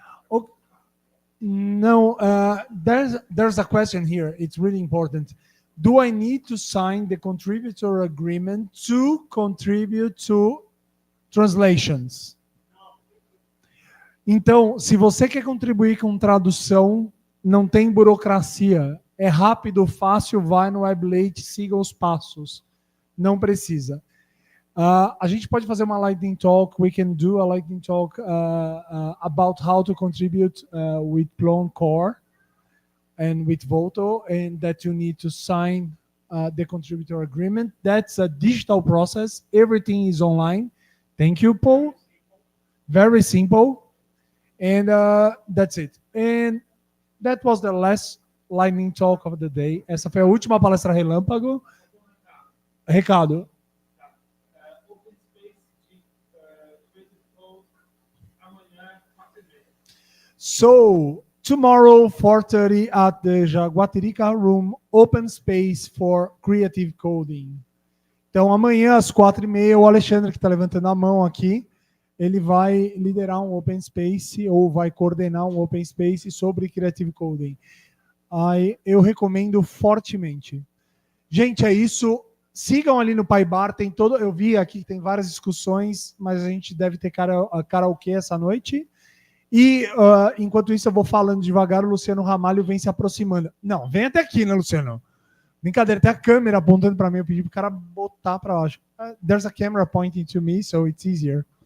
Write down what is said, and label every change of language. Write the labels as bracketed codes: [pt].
[en] Oh, no, there's a question here. It's really important. Do I need to sign the contributor agreement to contribute to translations? [pt] Então, se você quer contribuir com tradução, não tem burocracia. É rápido, fácil, vai no Weblate, siga os passos. Não precisa. A gente pode fazer uma lightning talk. [en] We can do a lightning talk about how to contribute with Plon Core and with Volto, and that you need to sign the contributor agreement. That's a digital process. Everything is online. Thank you, Paul. Very simple. And that's it. And that was the last lightning talk of the day. [pt] Essa foi a última palestra Relâmpago. Recado. [en] So tomorrow, 4:30 at the Jaguatirica Room, open space for creative coding. [pt] Então amanhã às 4:30, o Alexandre que está levantando a mão aqui, ele vai liderar um open space ou vai coordenar um open space sobre creative coding. Eu recomendo fortemente. Gente, é isso. Sigam ali no Paibar, tem todo. Eu vi aqui que tem várias discussões, mas a gente deve ter karaokê essa noite. E enquanto isso eu vou falando devagar, o Luciano Ramalho vem se aproximando. Não, vem até aqui, né, Luciano? Brincadeira, tem a câmera apontando para mim, eu pedi pro cara botar para baixo. [en] There's a camera pointing to me, so it's easier.